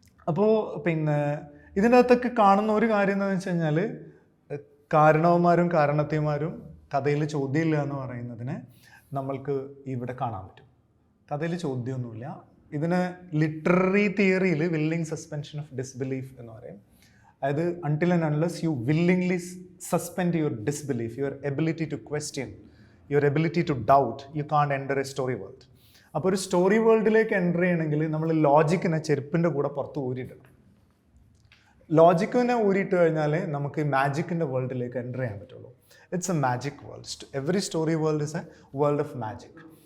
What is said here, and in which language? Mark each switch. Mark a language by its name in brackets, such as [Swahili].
[Malayalam] അപ്പോൾ ഇതിനകത്തൊക്കെ കാണുന്ന ഒരു കാര്യം എന്താണെന്ന് വെച്ച് കഴിഞ്ഞാൽ, കാരണവന്മാരും കാരണത്തിമാരും കഥയിൽ ചോദ്യമില്ല എന്ന് പറയുന്നതിനെ നമ്മൾക്ക് ഇവിടെ കാണാൻ പറ്റും. കഥയിൽ ചോദ്യമൊന്നുമില്ല. ഇതിന് ലിറ്റററി തിയറിയിൽ വില്ലിംഗ് സസ്പെൻഷൻ ഓഫ് ഡിസ്ബിലീഫ് എന്ന് പറയും. [English] അതായത് until and unless you willingly suspend your disbelief, your ability to question, your ability to doubt, you can't enter a story world. [Malayalam] അപ്പോൾ ഒരു സ്റ്റോറി വേൾഡിലേക്ക് എൻ്റർ ചെയ്യണമെങ്കിൽ നമ്മൾ ലോജിക്കിനെ ചെരുപ്പിൻ്റെ കൂടെ പുറത്ത് ഊരിയിടണം. ലോജിക്കിനെ ഊരിയിട്ട് കഴിഞ്ഞാൽ നമുക്ക് മാജിക്കിൻ്റെ വേൾഡിലേക്ക് എൻ്റർ ചെയ്യാൻ പറ്റുള്ളൂ. [English] It's a magic world. Every story world is a world of magic.